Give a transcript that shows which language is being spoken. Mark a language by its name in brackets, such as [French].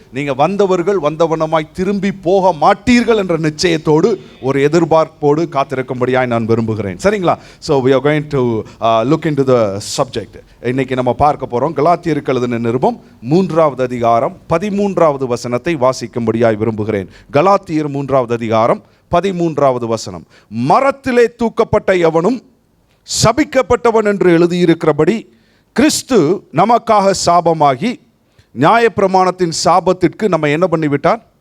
[Tamil] நீங்கள் வந்தவர்கள் வந்தவனமாய் திரும்பி போக மாட்டீர்கள் என்ற நிச்சயத்தோடு ஒரு எதிர்பார்ப்போடு காத்திருக்கும்படியாய் நான் விரும்புகிறேன். சரிங்களா? [English] So we are going to look into the subject. [Tamil] இன்னைக்கு நம்ம பார்க்க போகிறோம் கலாத்தியருக்கு எழுதின நிருபம் 3வது அதிகாரம் 13வது வசனத்தை வாசிக்கும்படியாய் விரும்புகிறேன். கலாத்தியர் 3வது அதிகாரம் 13வது வசனம். மரத்திலே தூக்கப்பட்ட எவனும் சபிக்கப்பட்டவன் என்று எழுதியிருக்கிறபடி கிறிஸ்து நமக்காக சாபமாகி நியாயப்பிரமாணத்தின் சாபத்திற்கு நம்ம என்ன பண்ணிவிட்டார்?